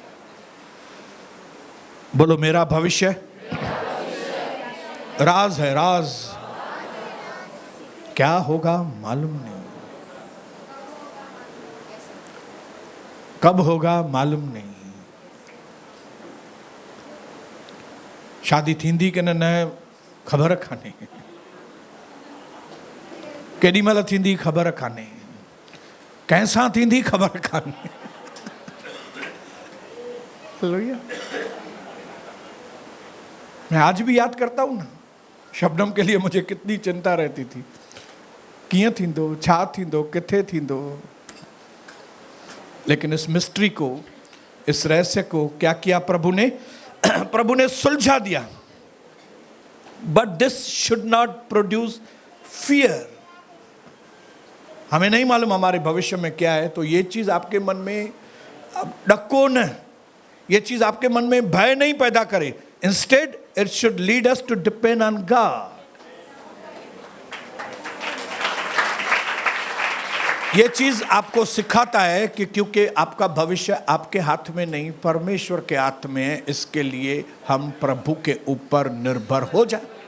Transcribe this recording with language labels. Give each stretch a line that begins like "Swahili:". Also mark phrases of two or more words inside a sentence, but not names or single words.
Hindi: बोलो, मेरा भविष्य राज है, राज। क्या होगा मालूम नहीं, कब होगा मालूम नहीं।
Sindhi: शादी थींदी के न ख़बर कान्हे, केॾी महिल थींदी ख़बर कान्हे, कैसा थींदी ख़बर कान्हे।
Hindi: मैं आज भी याद करता हूँ ना, शबनम के लिए मुझे कितनी चिंता रहती थी,
Sindhi: कीअं थींदो, छा थींदो, किथे थींदो।
Hindi: लेकिन इस मिस्ट्री को, इस रहस्य को क्या किया प्रभु ने सुलझा दिया।
English: But this should not produce fear.
Hindi: हमें नहीं मालूम हमारे भविष्य में क्या है, तो ये चीज आपके मन में डको न, ये चीज आपके मन में भय नहीं पैदा करे।
English: Instead it should lead us to depend on God.
Hindi: ये चीज आपको सिखाता है कि क्योंकि आपका भविष्य आपके हाथ में नहीं, परमेश्वर के हाथ में है, इसके लिए हम प्रभु के ऊपर निर्भर हो जाए।